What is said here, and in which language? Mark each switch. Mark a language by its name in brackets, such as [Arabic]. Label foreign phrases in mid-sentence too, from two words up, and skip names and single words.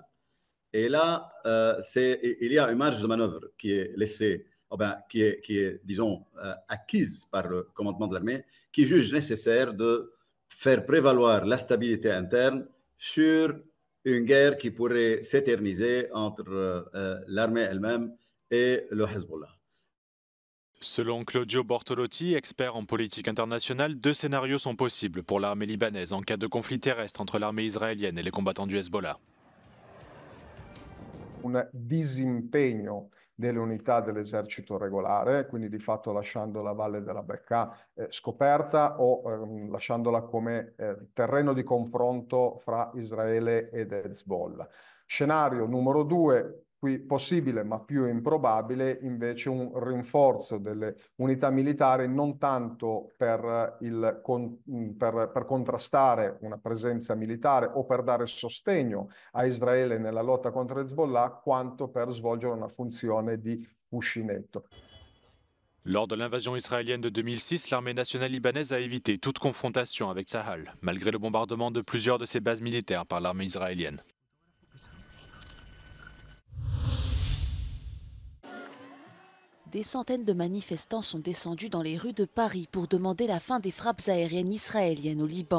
[French] Et là, il y a une marge de manœuvre qui est laissée, qui est disons, acquise par le commandement de l'armée, qui juge nécessaire de faire prévaloir la stabilité interne sur une guerre qui pourrait s'éterniser entre l'armée elle-même et le Hezbollah. Selon Claudio Bortolotti, expert en politique internationale, 2 scénarios sont possibles pour l'armée libanaise en cas de conflit terrestre entre l'armée israélienne et les combattants du Hezbollah. [Italian] Un disimpegno delle unità dell'esercito regolare, quindi di fatto lasciando la valle della Bekaa scoperta o lasciandola come terreno di confronto fra Israele ed Hezbollah. Scenario numero 2, qui possibile ma più improbabile, invece un rinforzo delle unità militari non tanto per contrastare una presenza militare o per dare sostegno a Israele nella lotta contro Hezbollah, quanto per svolgere una funzione di cuscinetto. [French] Lors de l'invasion israélienne de 2006, l'armée nationale libanaise a évité toute confrontation avec Tsahal, malgré le bombardement de plusieurs de ses bases militaires par l'armée israélienne. Des centaines de manifestants sont descendus dans les rues de Paris pour demander la fin des frappes aériennes israéliennes au Liban.